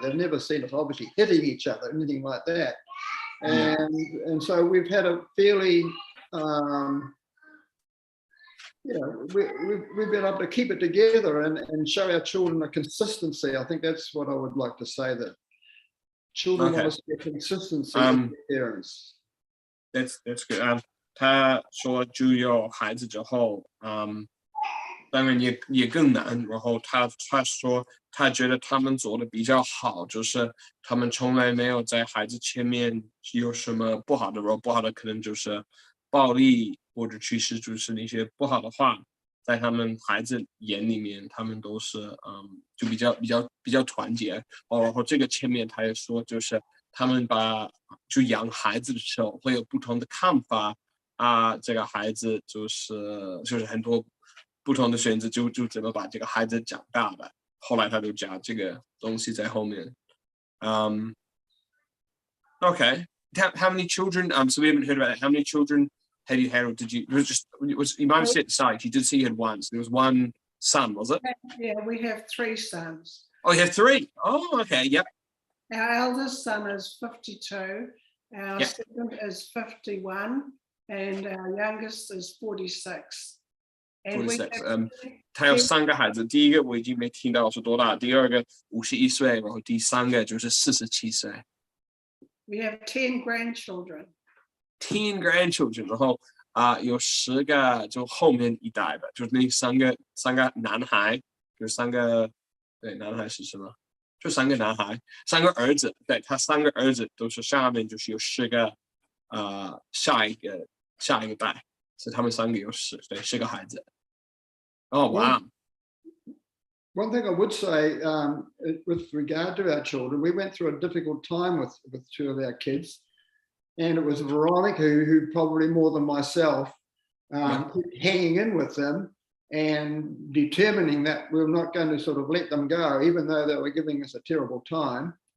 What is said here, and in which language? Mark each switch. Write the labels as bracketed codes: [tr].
[en] They've never seen us obviously hitting each other, anything like that. And so we've had a fairly, we've been able to keep it together and show our children a consistency. I think that's what I would like to say, that children want to see a consistency with their parents. That's good. [zh] 他说就有孩子之后，当然也更难。然后他说他觉得他们做的比较好，就是他们从来没有在孩子前面有什么不好的，然后不好的可能就是暴力或者其实就是那些不好的话，在他们孩子眼里面，他们都是就比较团结。然后这个前面他也说，就是他们就养孩子的时候会有不同的看法。这个孩子就是很多不同的选择，就怎么把这个孩子长大的。后来他就讲这个东西在后面。 [en] Okay, how many children? So we haven't heard about it. How many children have you had, or did you? You might have said side. You did say you had one. So there was one son, was it? Yeah, we have 3 sons. Oh, you have 3. Oh, okay. Yep. Our eldest son is 52. Our second is 51. And our youngest is 46. 46. [zh] 他有3个孩子，第一个我已经没听到是多大，第二个51岁，然后第3个就是47岁。 [en] We have 10 grandchildren. 10 grandchildren， [zh] 然后有10个就后面一代的，就是那3个男孩，就3个对男孩是什么？就3个男孩，3个儿子，对他3个儿子都是下面就是有10个下一个代，是他们3个有10个孩子。 [en] Oh wow. One thing I would say with regard to our children, we went through a difficult time with 2 of our kids, and it was Veronica who probably more than myself hanging in with them and determining that we were not going to sort of let them go, even though they were giving us a terrible time.